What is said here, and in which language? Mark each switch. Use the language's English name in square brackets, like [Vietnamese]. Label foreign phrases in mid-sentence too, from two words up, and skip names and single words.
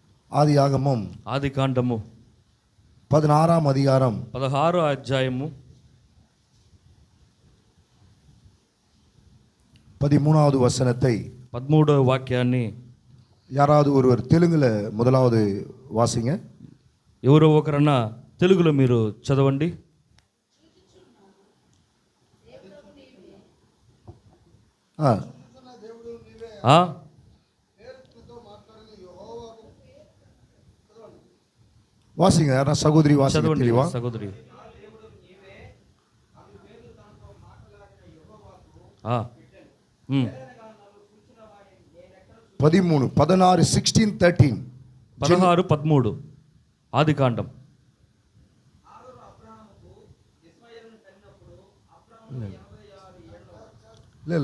[Telugu] ఆదియాగమం ఆది కాండము 16వ అధికారం 16వ అధ్యాయము [Tamil] 13வது வசனத்தை [Telugu] 13వ వాక్యాన్ని [Tamil] யாராவது ஒருவர் தெலுங்குல முதலாவது வாசிங்க. [Telugu] ఎవరో ఒకరన్నా తెలుగులో మీరు చదవండి. ఆ [Tamil] வாசிங்க. யாரா சகோதரி வாசிங்க [Telugu] చదవండి [Tamil] தெளிவா. [Telugu] సహోదరి. 13 16 16 13 16 13 ఆది కాండం. [Tamil] இல்ல